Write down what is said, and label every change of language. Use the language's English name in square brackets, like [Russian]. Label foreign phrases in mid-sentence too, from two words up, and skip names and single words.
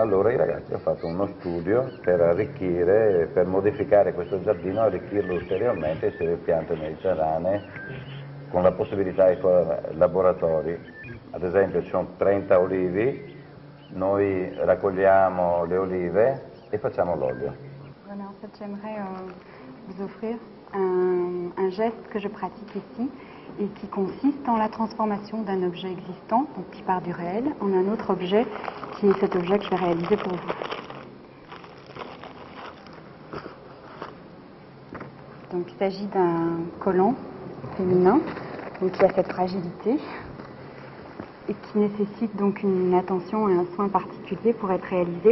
[Italian] Allora i ragazzi hanno fatto uno studio per arricchire, per modificare questo giardino, arricchirlo ulteriormente, inserire piante mediterranee con la possibilità di fare laboratori. Ad esempio ci sono 30 olivi, noi raccogliamo le olive et facciamo l'olio. [French] Voilà, en fait, j'aimerais vous offrir un geste que je pratique ici et qui consiste en la transformation d'un objet existant, donc qui part du réel, en un autre objet qui est cet objet que je vais réaliser pour vous. Donc il s'agit d'un collant féminin donc, qui a cette fragilité et qui nécessite donc une attention et un soin particulier pour être réalisé.